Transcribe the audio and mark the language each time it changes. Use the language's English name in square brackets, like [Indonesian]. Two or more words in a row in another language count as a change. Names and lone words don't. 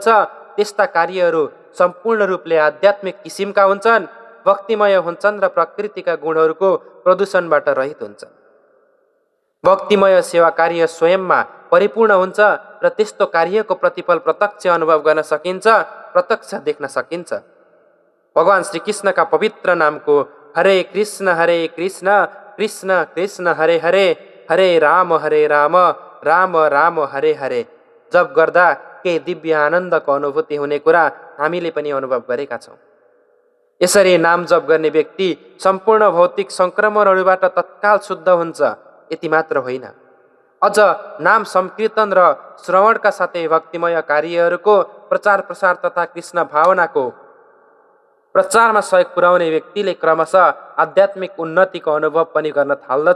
[Nepali] त्यस्ता कार्यहरू सम्पूर्ण रूपले आध्यात्मिक किसिमका हुन्छन्, भक्तिमय हुन्छन् र प्रकृतिका गुणहरूको प्रदूषणबाट रहित हुन्छन्। भक्तिमय सेवा कार्य स्वयंमा परिपूर्ण हुन्छ र त्यस्तो कार्यको प्रतिफल प्रत्यक्ष अनुभव गर्न सकिन्छ, प्रत्यक्ष देख्न सकिन्छ। भगवान श्रीकृष्णका पवित्र नामको हरे कृष्ण कृष्ण कृष्ण हरे हरे, हरे राम राम राम हरे हरे जप गर्दा केही दिव्य आनन्दको अनुभूति हुने कुरा हामीले पनि अनुभव गरेका छौँ। यसरी नाम जप गर्ने व्यक्ति सम्पूर्ण भौतिक सङ्क्रमणहरूबाट तत्काल शुद्ध हुन्छ। यति मात्र होइन, अझ नाम संकीर्तन र श्रवणका साथै भक्तिमय कार्यहरूको प्रचार प्रसार तथा कृष्ण भावनाको प्रचारमा सहयोग पुर्याउने व्यक्तिले क्रमशः आध्यात्मिक उन्नतिको अनुभव पनि गर्न थाल्दछ।